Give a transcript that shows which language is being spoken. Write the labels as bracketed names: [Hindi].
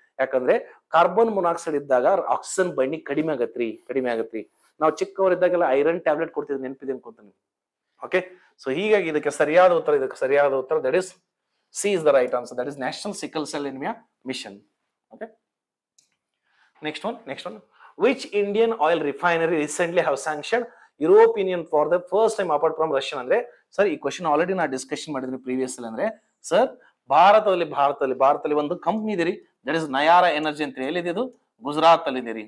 [Kannada] ಯಾಕಂದ್ರೆ carbon monoxide ಇದ್ದಾಗ oxygen binding ಕಡಿಮೆ ಆಗತ್ರಿ. ನಾವು ಚಿಕ್ಕವರಿದ್ದಾಗೆಲ್ಲ ಐರನ್ ಟ್ಯಾಬ್ಲೆಟ್ ಕೊಡ್ತಿದ್ವಿ, ನೆನಪಿದೆ ಅನ್ಕೊಂತೀನಿ. ಓಕೆ, ಸೊ ಹೀಗಾಗಿ ಇದಕ್ಕೆ ಸರಿಯಾದ ಉತ್ತರ [English] That is C is the right answer. That is National Sickle Cell Anaemia Mission. Okay, next one. Which Indian oil refinery recently have sanctioned European Union for the first time apart from Russia? [Kannada] ಅಂದ್ರೆ sir, ಈ question already ನಾ discussion ಮಾಡಿದ್ರಿ previous ಅಲ್ಲಿ. ಅಂದ್ರೆ sir, ಭಾರತದಲ್ಲಿ ಒಂದು company ಇದೆ ರೀ, ದಟ್ ಇಸ್ ನಯಾರಾ ಎನರ್ಜಿ ಅಂತ. ಎಲ್ಲಿದೆ ಇದು? ಗುಜರಾತ್ ಅಲ್ಲಿ.